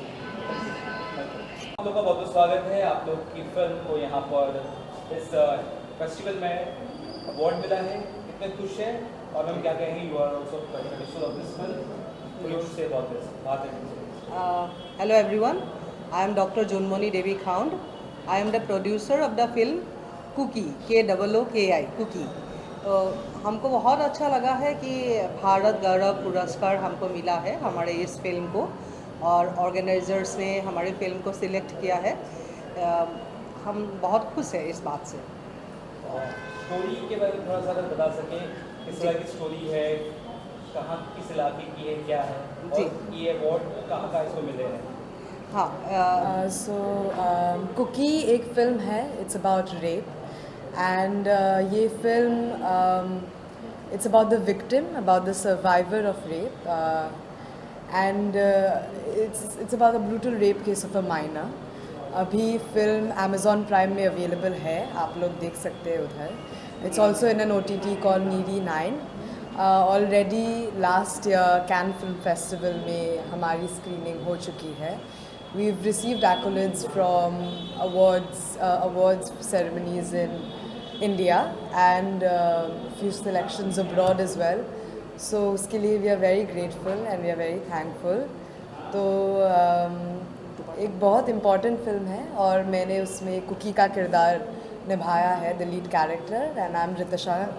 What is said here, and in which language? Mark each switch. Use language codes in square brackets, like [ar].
[hi] आप लोग का बहुत बहुत स्वागत है। आप लोग की फिल्म को यहाँ पर इस फेस्टिवल में अवार्ड मिला है, कितने खुश हैं? और हम क्या कहेंगे, [en] you are also producer of this film, you say about this [hi] बात है। [en] Hello everyone, I am Dr. Junmoni Devi Khound. I am the producer of the film Cookie, KOOKI, Cookie. [hi] तो हमको बहुत अच्छा लगा है कि भारत गौरव पुरस्कार हमको मिला है हमारे इस फिल्म को, और ऑर्गेनाइजर्स ने हमारी फिल्म को सिलेक्ट किया है। हम बहुत खुश हैं इस बात से। स्टोरी के बारे में थोड़ा सा अगर बता सकें, किस तरह की स्टोरी है, कहाँ किस इलाके की है, क्या है, और ये अवार्ड कहाँ का इसको मिले हैं? हाँ, कुकी एक फिल्म है, [en] It's about rape, and ये film it's about the victim, about the survivor of rape, and it's about a brutal rape case of a minor. [hi] अभी फिल्म अमेज़ॉन प्राइम में अवेलेबल है, आप लोग देख सकते हैं उधर। [en] It's also in an OTT called नीडी 9। Already last year Cannes film festival [hi] में हमारी स्क्रीनिंग हो चुकी है। [en] We've received accolades from awards ceremonies in India and few selections abroad as well. So [hi] उसके लिए [en] we are very grateful and we are very thankful. [hi] तो एक बहुत important film है और मैंने उसमें कुकी का किरदार निभाया है, [en] the lead character, and I'm Ritasha.